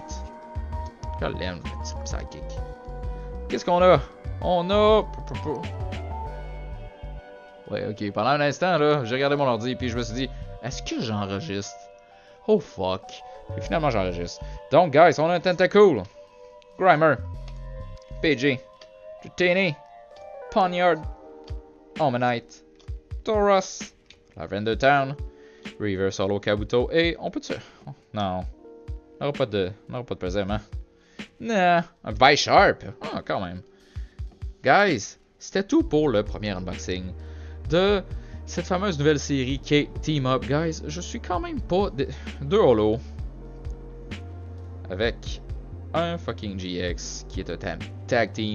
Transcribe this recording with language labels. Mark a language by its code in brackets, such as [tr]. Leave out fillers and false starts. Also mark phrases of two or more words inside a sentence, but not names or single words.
[fr] Je l'aime, le type Psychic. Qu'est-ce qu'on a? On a... Ouais, ok. Pendant un instant, là, j'ai regardé mon ordi puis je me suis dit, est-ce que j'enregistre? [en] Oh fuck. [fr] Et finalement, j'enregistre. Donc, guys, on a un Tentacool, Grimer, PG, Dratini, Poniard, Omanite, Tauros, Lavender Town, Reverse Holo Kabuto, et on peut-tu... Non. On n'aura pas de présent, hein? Nah, un Bisharp. Ah, quand même. Guys, c'était tout pour le premier unboxing de cette fameuse nouvelle série qui est Team Up. Guys, je suis quand même pas deux holo avec un fucking GX qui est un tag team.